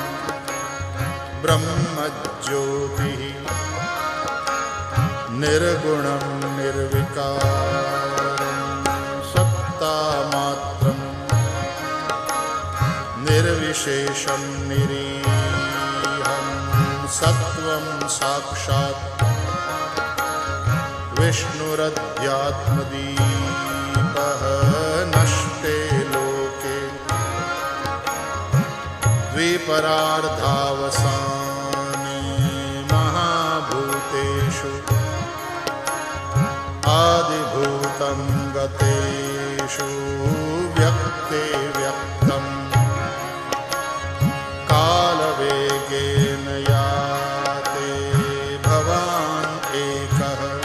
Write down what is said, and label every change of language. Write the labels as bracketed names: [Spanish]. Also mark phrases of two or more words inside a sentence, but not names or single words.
[Sanskrit] બ્રહ્મજ્યોતિઃ નિર્ગુણં નિર્વિકારં સત્તામાત્રં નિર્વિશેષં નિરીહં સત્વં સાક્ષાત વિષ્ણુરધ્યાત્મદીપઃ નષ્ટે લોકે द्विपरार्धावसाने महाभूतेषु आदिभूतं गतेषु व्यक्ते व्यक्तं कालवेगेन याते भवान् एकः